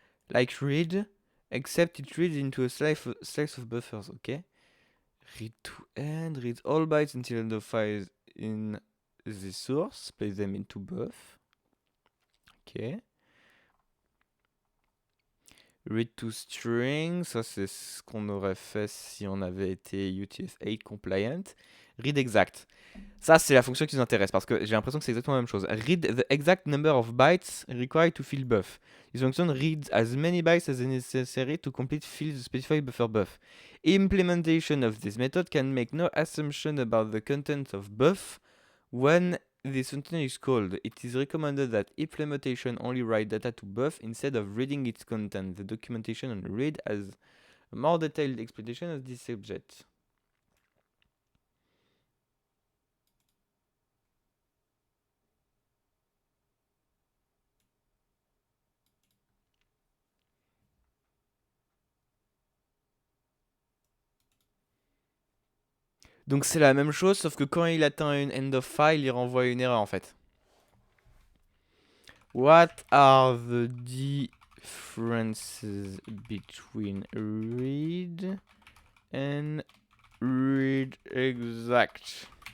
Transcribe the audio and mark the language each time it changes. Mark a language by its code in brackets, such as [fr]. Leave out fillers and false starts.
[en] Like read, except it reads into a slice of buffers, ok? Read to end, reads all bytes until the file is in the source, place them into buff. Ok. [fr] Read to string, ça c'est ce qu'on aurait fait si on avait été UTF-8 compliant. Read exact. Ça c'est la fonction qui nous intéresse parce que j'ai l'impression que c'est exactement la même chose. [en] Read the exact number of bytes required to fill buff. This function reads as many bytes as necessary to complete fill the specified buffer buff. Implementation of this method can make no assumption about the content of buff when this sentence is called, it is recommended that implementation only write data to buff instead of reading its content. The documentation on read has a more detailed explanation of this subject. [fr] Donc c'est la même chose, sauf que quand il atteint une end of file, il renvoie une erreur en fait. [en] What are the differences between read and read exact?